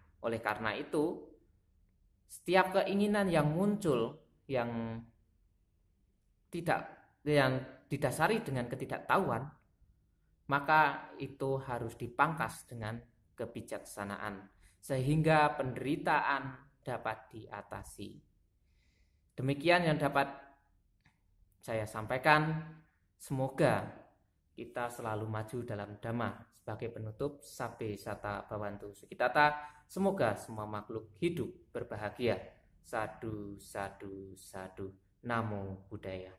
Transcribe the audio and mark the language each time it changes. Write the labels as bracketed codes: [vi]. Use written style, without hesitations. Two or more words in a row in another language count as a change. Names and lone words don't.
[id] Oleh karena itu, setiap keinginan yang muncul yang didasari dengan ketidaktahuan, maka itu harus dipangkas dengan kebijaksanaan, sehingga penderitaan dapat diatasi. Demikian yang dapat saya sampaikan. Semoga kita selalu maju dalam Dhamma. Sebagai penutup, [pi] Sabbe Sata Bhavantu Sukhitata. [id] Semoga semua makhluk hidup berbahagia. [pi] Sadu, sadu, sadu. Namo Buddhaya.